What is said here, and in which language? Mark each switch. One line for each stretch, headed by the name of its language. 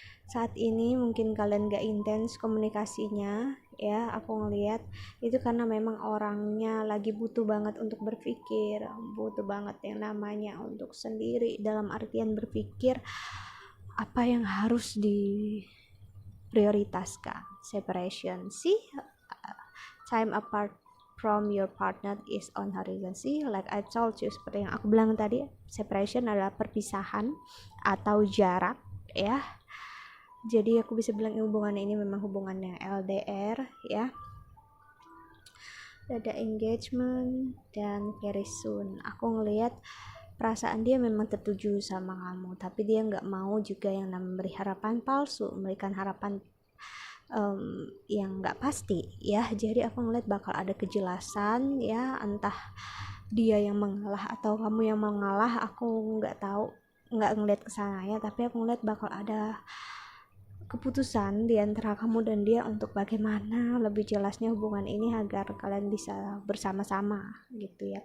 Indonesian: saat ini mungkin kalian gak intens komunikasinya ya, aku ngelihat itu karena memang orangnya lagi butuh banget untuk berpikir, butuh banget yang namanya untuk sendiri, dalam artian berpikir apa yang harus diprioritaskan.
English: Separation, see, time apart from your partner is on horizon. See, like I told you,
Indonesian: seperti yang aku bilang tadi, separation adalah perpisahan atau jarak ya. Jadi aku bisa bilang hubungan ini memang hubungannya LDR ya. Ada engagement dan
English: very soon.
Indonesian: Aku ngelihat perasaan dia memang tertuju sama kamu, tapi dia nggak mau juga yang namanya memberi harapan palsu, memberikan harapan yang nggak pasti ya. Jadi aku ngeliat bakal ada kejelasan ya, entah dia yang mengalah atau kamu yang mengalah, aku nggak tahu, nggak ngeliat kesana ya, tapi aku ngeliat bakal ada keputusan di antara kamu dan dia untuk bagaimana lebih jelasnya hubungan ini agar kalian bisa bersama-sama gitu ya.